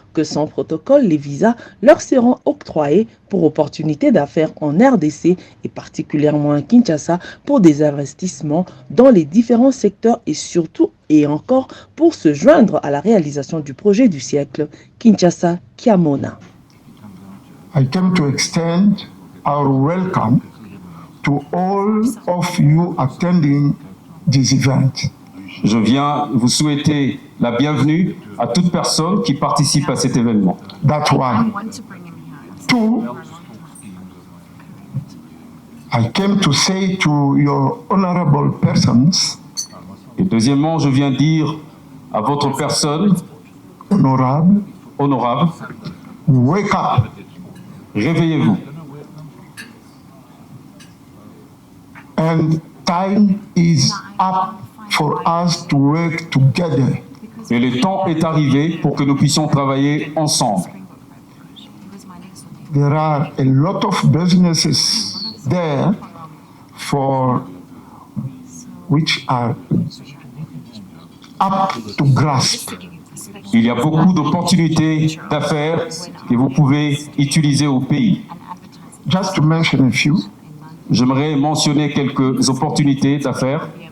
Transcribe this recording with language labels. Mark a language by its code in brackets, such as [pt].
[fr] que sans protocole, les visas leur seront octroyés pour opportunités d'affaires en RDC et particulièrement à Kinshasa pour des investissements dans les différents secteurs et surtout et encore pour se joindre à la réalisation du projet du siècle Kinshasa Kiamona. [en] I came to extend our welcome to all of you attending this event. [fr] Je viens vous souhaiter la bienvenue à toute personne qui participe à cet événement. [en] That's one. Two, I came to say to your honorable persons, [fr] Et deuxièmement, je viens dire à votre personne [en] honorable, wake up. [fr] Réveillez-vous. [en] And time is up for us to work together. [fr] Et le temps est arrivé pour que nous puissions travailler ensemble. [en] There are a lot of businesses there for which are up to grasp. [fr] Il y a beaucoup d'opportunités d'affaires que vous pouvez utiliser au pays. [en] Just to mention a few, [fr] J'aimerais mentionner quelques opportunités d'affaires.